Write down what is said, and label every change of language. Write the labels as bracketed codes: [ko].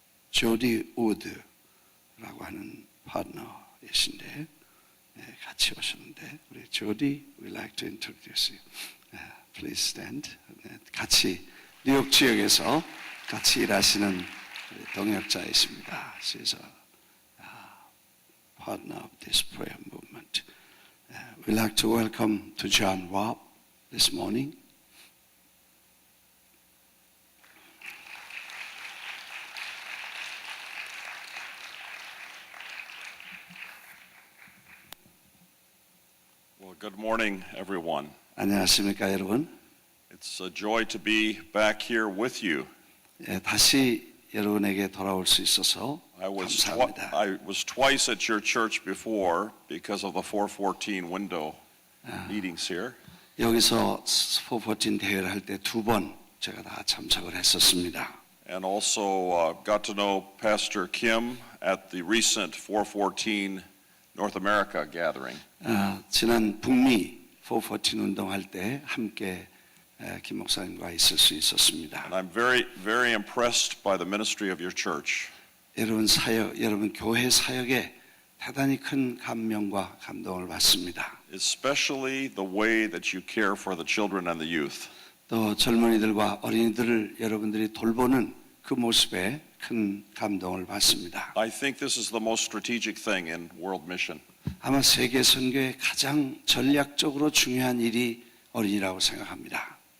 [ko] 조디 우드라고 하는 파트너이신데 같이 오셨는데 우리 조디, [en] we like to introduce you. Please stand. [ko] 같이 뉴욕 지역에서 같이 일하시는 동역자이십니다. [en] She's a partner of this prayer movement. We'd like to welcome to John Robb this morning. Well, good morning, everyone. [ko] 안녕하십니까 여러분. [en] It's a joy to be back here with you. [ko] 다시 여러분에게 돌아올 수 있어서 감사합니다. [en] I was twice at your church before because of the 414 window meetings here. [ko] 여기서 414 대회를 할 때 2번 제가 다 참석을 했었습니다. [en] And also got to know Pastor Kim at the recent 414 North America gathering. [ko] 지난 북미 414 운동할 때 함께 김 목사님과 있을 수 있었습니다. [en] And I'm very impressed by the ministry of your church. [ko] 여러분 교회 사역에 대단히 큰 감명과 감동을 받습니다. [en] Especially the way that you care for the children and the youth. [ko] 또 젊은이들과 어린이들을 여러분들이 돌보는 그 모습에 큰 감동을 받습니다. [en] I think this is the most strategic thing in world mission. [ko] 아마 세계 선교의 가장 전략적으로 중요한 일이 어린이라고 생각합니다.